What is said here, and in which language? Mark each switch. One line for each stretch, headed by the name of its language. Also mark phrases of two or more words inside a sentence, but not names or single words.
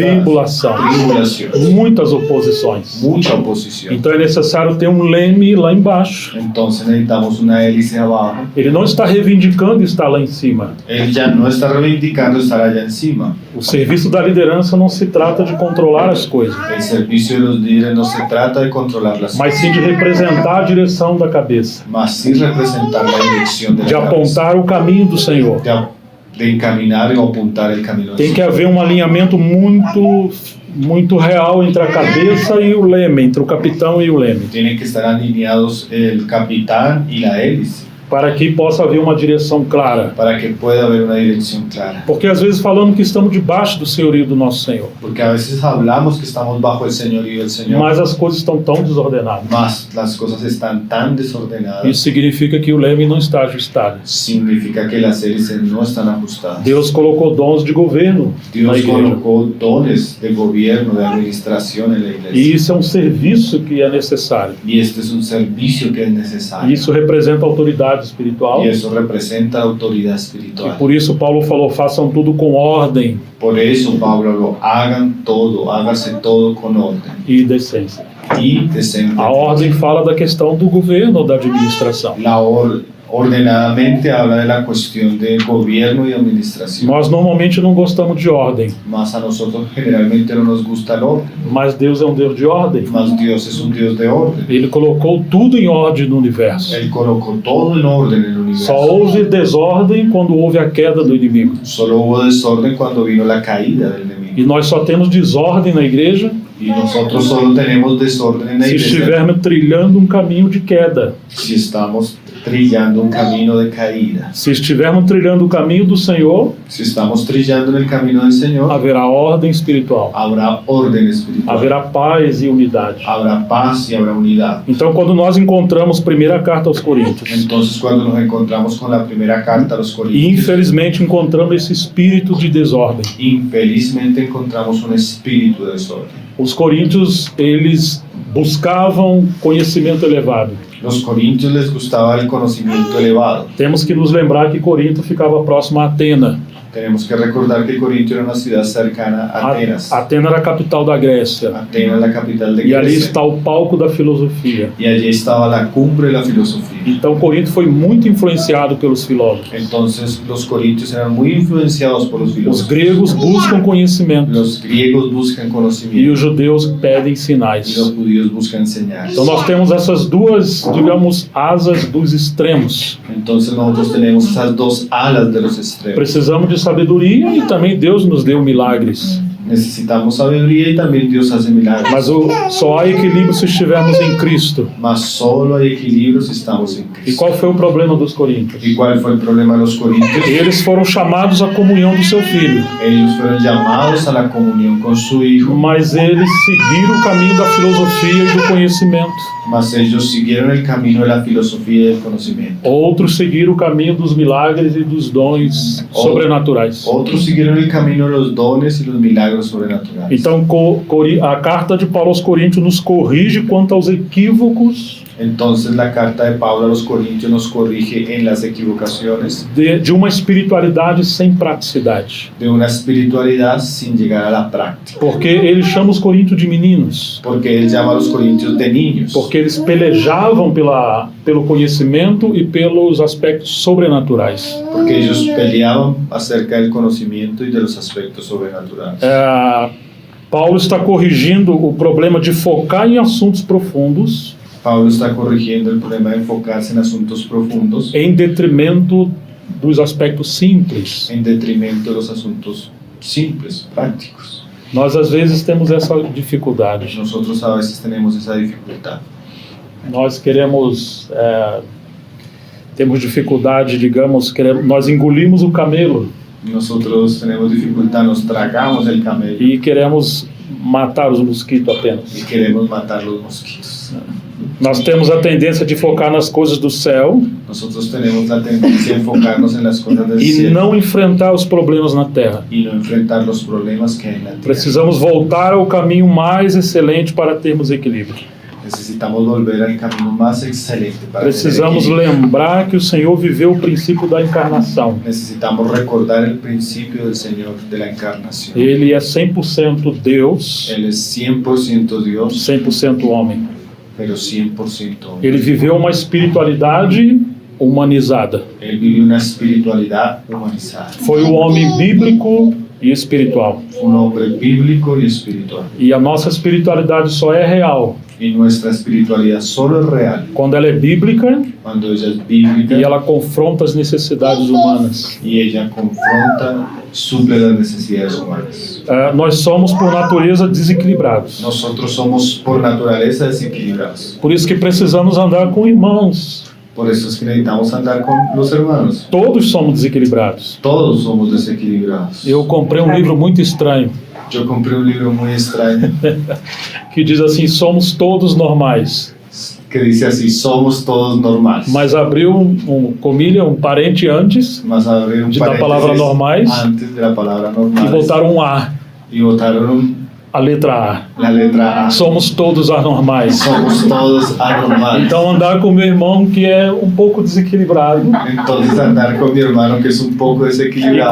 Portuguese: tribulação,
Spanish: tribulaciones,
Portuguese: muitas oposições.
Spanish: mucha oposición.
Portuguese: Então é necessário ter um leme lá embaixo.
Spanish: Entonces necesitamos una hélice abajo.
Portuguese: Ele não está reivindicando estar lá em cima.
Spanish: Él ya no está reivindicando estar allá encima.
Portuguese: O serviço da liderança não se trata de controlar as coisas,
Spanish: El servicio de los líderes no se trata de controlar las
Portuguese: mas sim de representar a direção da cabeça,
Spanish: mas sí representar la dirección de de la cabeza,
Portuguese: apontar o caminho do Senhor.
Spanish: de encaminar y apuntar el camino.
Portuguese: Tem que haver um alinhamento muito real entre a cabeça e o leme, entre o capitão e o leme,
Spanish: Tienen que estar alineados el capitán y la hélice
Portuguese: para que possa haver uma direção clara.
Spanish: para que pueda haber una dirección clara.
Portuguese: Porque às vezes falamos que estamos debaixo do senhorio do nosso Senhor,
Spanish: Porque a veces hablamos que estamos bajo el señorío del Señor,
Portuguese: mas as coisas estão tão desordenadas.
Spanish: mas las cosas están tan desordenadas.
Portuguese: Isso significa que o leme não está ajustado.
Spanish: Significa que las hélices no están ajustadas.
Portuguese: Deus colocou dons de governo na
Spanish: Dios
Portuguese: igreja.
Spanish: colocó dones de gobierno, de administración en la
Portuguese: E
Spanish: iglesia.
Portuguese: isso é um serviço que é necessário.
Spanish: Y este es un servicio que es necesario.
Portuguese: E isso representa autoridade espiritual.
Spanish: Y eso representa autoridad
Portuguese: E
Spanish: espiritual.
Portuguese: por isso Paulo falou, façam tudo com ordem
Spanish: Por eso Pablo lo hagan todo, hágase todo con orden
Portuguese: e decência.
Spanish: y decentemente.
Portuguese: A ordem fala da questão do governo ou da administração.
Spanish: Ordenadamente habla de la cuestión de gobierno y administración.
Portuguese: Nós normalmente não gostamos de ordem,
Spanish: Más a nosotros generalmente no nos gusta el orden.
Portuguese: mas Deus é um Deus de ordem.
Spanish: Más Dios es un Dios de orden.
Portuguese: Ele colocou tudo em ordem no universo.
Spanish: Él colocó todo en orden en el universo.
Portuguese: Só houve desordem quando houve a queda do inimigo.
Spanish: Solo hubo desorden cuando vino la caída del enemigo.
Portuguese: E nós só temos desordem na igreja
Spanish: Y nosotros solo tenemos desorden en la
Portuguese: se
Spanish: iglesia
Portuguese: estivermos trilhando um caminho de queda.
Spanish: si estamos trillando un camino de caída.
Portuguese: Se estivermos trilhando o caminho do Senhor,
Spanish: Si estamos trillando en el camino del Señor,
Portuguese: haverá ordem espiritual,
Spanish: habrá orden espiritual,
Portuguese: haverá paz e unidade.
Spanish: habrá paz y habrá unidad.
Portuguese: Então, quando nós encontramos primeira carta aos Coríntios,
Spanish: Entonces, cuando nos encontramos con la primera carta a los
Portuguese: e
Spanish: Corintios,
Portuguese: infelizmente encontramos esse espírito de desordem.
Spanish: infelizmente encontramos un espíritu de desorden.
Portuguese: Os coríntios, eles buscavam conhecimento elevado.
Spanish: Los corintios les gustaba el conocimiento elevado.
Portuguese: Temos que nos lembrar que Corinto ficava próximo a Atena.
Spanish: Tenemos que recordar que Corintio era una ciudad cercana a Atenas.
Portuguese: Atena era a capital da Grécia.
Spanish: Atenas es la capital de
Portuguese: E ali
Spanish: Grecia.
Portuguese: está o palco da filosofia.
Spanish: Y allí estaba la cumbre de la filosofía.
Portuguese: Então, Corinto foi muito influenciado pelos filósofos.
Spanish: Entonces, los corintios eran muy influenciados por los
Portuguese: Os
Spanish: filósofos.
Portuguese: gregos buscam conhecimento
Spanish: Los griegos buscan
Portuguese: e
Spanish: conocimiento
Portuguese: os judeus pedem
Spanish: y
Portuguese: sinais.
Spanish: los judíos buscan señales.
Portuguese: Então, nós temos essas duas, digamos, asas dos extremos.
Spanish: Entonces, nosotros tenemos esas dos alas de los extremos.
Portuguese: Precisamos de sabedoria e também Deus nos deu milagres.
Spanish: Necesitamos sabiduría y también Dios hace milagros.
Portuguese: Mas só há equilíbrio se estivermos em Cristo.
Spanish: Mas solo hay equilibrio si estamos en
Portuguese: E
Spanish: Cristo.
Portuguese: qual foi o problema dos coríntios?
Spanish: ¿Y cuál fue el problema de los corintios?
Portuguese: Eles foram chamados à comunhão do seu filho,
Spanish: Ellos fueron llamados a la comunión con su Hijo,
Portuguese: mas eles seguiram o caminho da filosofia e do conhecimento.
Spanish: mas ellos siguieron el camino de la filosofía y del conocimiento.
Portuguese: Outros seguiram o caminho dos milagres e dos dons sobrenaturais.
Spanish: Otros siguieron el camino de los dones y los milagros sobrenaturales.
Portuguese: Então, a carta de Paulo aos Coríntios nos corrige quanto aos equívocos
Spanish: Entonces la carta de Pablo a los Corintios nos corrige en las equivocaciones
Portuguese: de uma espiritualidade sem praticidade.
Spanish: de una espiritualidad sin llegar a la práctica.
Portuguese: Porque ele chama os coríntios de meninos.
Spanish: Porque él llama a los corintios de niños.
Portuguese: Porque eles pelejavam pelo conhecimento e pelos aspectos sobrenaturais.
Spanish: Porque ellos peleaban acerca del conocimiento y de los aspectos sobrenaturales.
Portuguese: Paulo está corrigindo o problema de focar em assuntos profundos
Spanish: Pablo está corrigiendo el problema de enfocarse en asuntos profundos
Portuguese: em detrimento dos aspectos simples.
Spanish: en detrimento de los asuntos simples, prácticos.
Portuguese: Nós às vezes temos essa dificuldade.
Spanish: Nosotros a veces tenemos esa dificultad.
Portuguese: Nós queremos, temos dificuldade, digamos, nós engolimos o camelo
Spanish: Nosotros tenemos dificultad, nos tragamos el camello
Portuguese: e queremos matar os mosquitos
Spanish: y
Portuguese: apenas.
Spanish: queremos matar los mosquitos.
Portuguese: Nós temos a tendência de focar nas coisas do céu
Spanish: Nosotros tenemos la tendencia a enfocarnos en las cosas del
Portuguese: e
Spanish: cielo
Portuguese: não enfrentar os problemas na terra.
Spanish: y no enfrentar los problemas que hay en la tierra.
Portuguese: Precisamos voltar ao caminho mais excelente para termos equilíbrio.
Spanish: Necesitamos volver al camino más excelente para tener
Portuguese: Precisamos
Spanish: equilibrio.
Portuguese: lembrar que o Senhor viveu o princípio da encarnação.
Spanish: Necesitamos recordar el principio del Señor de la encarnación.
Portuguese: Ele é 100% Deus,
Spanish: Él es 100% Dios,
Portuguese: 100% homem.
Spanish: pero 100% hombre.
Portuguese: Ele viveu uma espiritualidade humanizada.
Spanish: Él vive una espiritualidad humanizada.
Portuguese: Foi o homem bíblico e espiritual.
Spanish: Un hombre bíblico y espiritual.
Portuguese: E a nossa espiritualidade só é real
Spanish: Y nuestra espiritualidad solo es real
Portuguese: quando ela é bíblica
Spanish: cuando ella es bíblica
Portuguese: e ela confronta as necessidades humanas.
Spanish: y ella confronta, suple las necesidades humanas.
Portuguese: Nós somos, por natureza, desequilibrados.
Spanish: Nosotros somos por naturaleza desequilibrados.
Portuguese: Por isso que precisamos andar com irmãos.
Spanish: Por eso es que necesitamos andar con los hermanos.
Portuguese: Todos somos desequilibrados.
Spanish: Todos somos desequilibrados.
Portuguese: Eu comprei um livro muito estranho
Spanish: Yo compré un libro muy extraño
Portuguese: que diz assim: somos todos normais.
Spanish: que dice así: somos todos normales.
Portuguese: Mas abriu comilha, parente antes
Spanish: Mas abrir un
Portuguese: de da palavra
Spanish: paréntesis
Portuguese: normais
Spanish: antes de la palabra
Portuguese: e
Spanish: normales
Portuguese: botaram A,
Spanish: y botaron
Portuguese: a letra
Spanish: la letra
Portuguese: A.
Spanish: A.
Portuguese: Somos todos anormais.
Spanish: Somos todos anormales.
Portuguese: Então andar com meu irmão que é um pouco desequilibrado
Spanish: Entonces andar con mi hermano que es un poco
Portuguese: e
Spanish: desequilibrado,